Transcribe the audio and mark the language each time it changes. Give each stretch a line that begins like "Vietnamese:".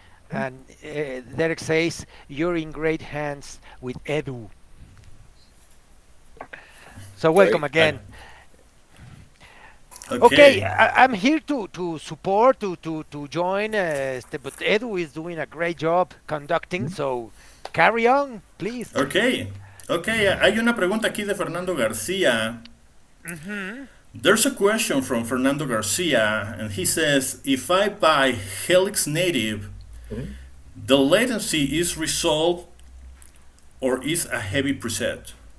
English: And Derek says, you're in great hands with Edu. So welcome again. Okay, I'm here to support, to join, but Edu is doing a great job conducting, so carry on, please.
Spanish: Okay, hay una pregunta aquí de Fernando García.
English: There's a question from Fernando Garcia, and he says, if I buy Helix Native, the latency is resolved or is a heavy preset?